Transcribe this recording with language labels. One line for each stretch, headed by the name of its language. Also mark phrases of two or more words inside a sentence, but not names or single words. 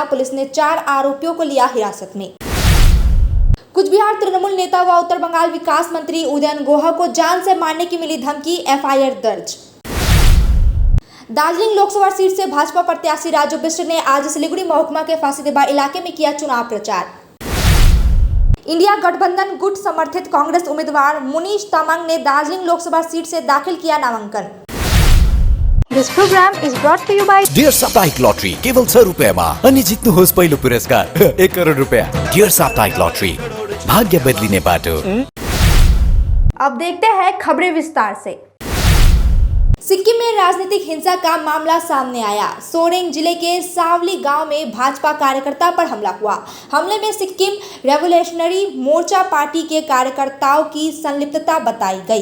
Hindi: पुलिस ने 4 आरोपियों को लिया हिरासत में। कुछ बिहार तृणमूल नेता व उत्तर बंगाल विकास मंत्री उदयन गुहा को जान से मारने की मिली धमकी, एफआईआर दर्ज। दार्जिलिंग लोकसभा सीट से भाजपा प्रत्याशी राजू बिष्ट ने आज सिलीगुड़ी महकुमा के फांसीदेवा इलाके में किया चुनाव प्रचार। इंडिया गठबंधन गुट समर्थित कांग्रेस उम्मीदवार मुनीश तामांग ने दार्जिलिंग लोकसभा सीट से दाखिल किया नामांकन।
English: This program is brought to you by
Nepali: डियर साप्ताहिक लॉटरी केवल 100 रुपयामा अनि जित्नुहोस् पहिलो पुरस्कार 1 करोड रुपया। डियर साप्ताहिक लॉटरी, भाग्य बदलिने बाटो।
Hindi: अब देखते हैं खबरें विस्तार से। सिक्किम में राजनीतिक हिंसा का मामला सामने आया। सोरेंग जिले के सावली गांव में भाजपा कार्यकर्ता पर हमला हुआ। हमले में सिक्किम रेवोल्यूशनरी मोर्चा पार्टी के कार्यकर्ताओं की संलिप्तता बताई गई।